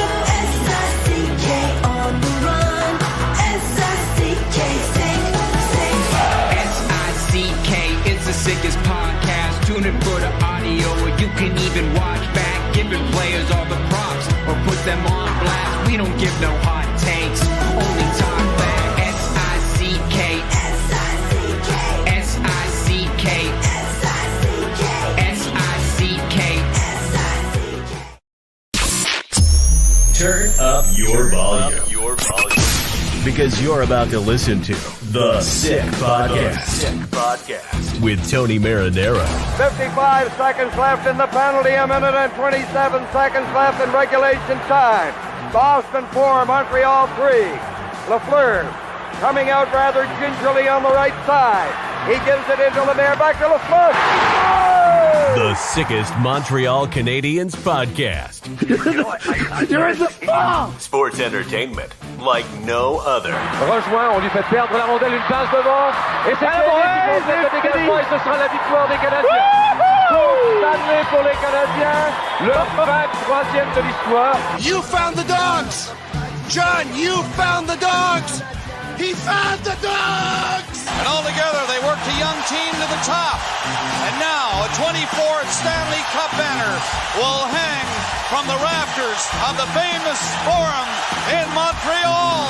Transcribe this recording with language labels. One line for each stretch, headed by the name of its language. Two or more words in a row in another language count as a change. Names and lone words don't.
English: S-I-C-K on the run. S-I-C-K, sick, sick. S-I-C-K is the sickest podcast. Tune in for the audio, or you can even watch back. Giving players all the props or put them on blast. We don't give no hot takes, only talk back. S-I-C-K, S-I-C-K, S-I-C-K, S-I-C-K, S-I-C-K. S-I-C-K. Turn up your volume. Because you're about to listen to The Sick Podcast. With Tony Marinaro. 55 seconds left in the penalty, a minute and 27 seconds left in regulation time. Boston 4, Montreal 3. Lapierre coming out rather gingerly on the right side. He gives it into Lapierre, back to Lafleur. The sickest Montreal Canadiens podcast. You're in the ball! Sports entertainment like no other.
French: Rejoint, on lui fait perdre la rondelle, une passe devant. Et c'est le dégagement et ce sera la victoire des Canadiens. Coupe Stanley pour les Canadiens. Le 23e de l'histoire.
English: You found the dogs! John, you found the dogs! He found the dogs! And all together, they worked a young team to the top. And now, a 24th Stanley Cup banner will hang from the rafters of the famous Forum in Montreal.